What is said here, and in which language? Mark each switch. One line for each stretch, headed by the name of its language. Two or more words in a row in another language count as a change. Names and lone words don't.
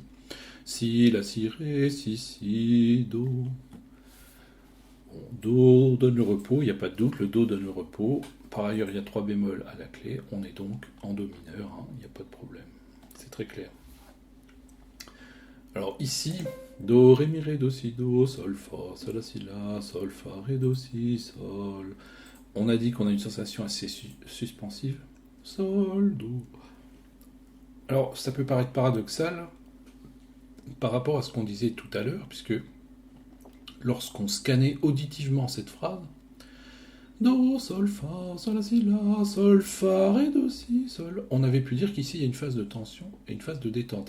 French: Si, la, si, ré, si, do. Bon, do donne le repos, il n'y a pas de doute, le do donne le repos. Par ailleurs, il y a 3 bémols à la clé, on est donc en do mineur, hein, il n'y a pas de problème. C'est très clair. Alors ici, do, ré, mi, ré, do, si, do, sol, fa, sol, la, si, la, sol, fa, ré, do, si, sol. On a dit qu'on a une sensation assez suspensive. Sol, do. Alors, ça peut paraître paradoxal par rapport à ce qu'on disait tout à l'heure, puisque lorsqu'on scannait auditivement cette phrase, do, sol, fa, sol, la, si, la, sol, fa, ré, do, si, sol, on avait pu dire qu'ici il y a une phase de tension et une phase de détente.